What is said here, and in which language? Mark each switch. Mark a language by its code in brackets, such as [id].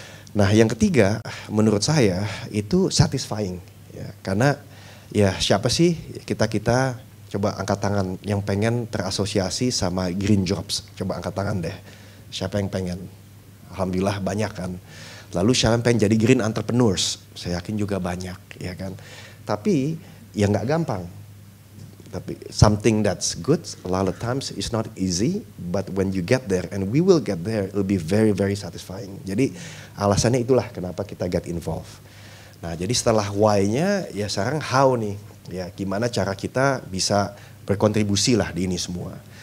[id] Nah yang ketiga menurut saya itu satisfying ya, karena ya siapa sih kita coba angkat tangan yang pengen terasosiasi sama green jobs, coba angkat tangan deh, siapa yang pengen? Alhamdulillah banyak kan. Lalu siapa yang pengen jadi green entrepreneurs? Saya yakin juga banyak ya kan. Tapi ya nggak gampang. [en] Tapi something that's good a lot of times is not easy, but when you get there, and we will get there, it will be very very satisfying. [id] Jadi alasannya itulah kenapa kita [en] get involved. [id] Nah jadi setelah why-nya ya sekarang how nih, ya gimana cara kita bisa berkontribusi lah di ini semua.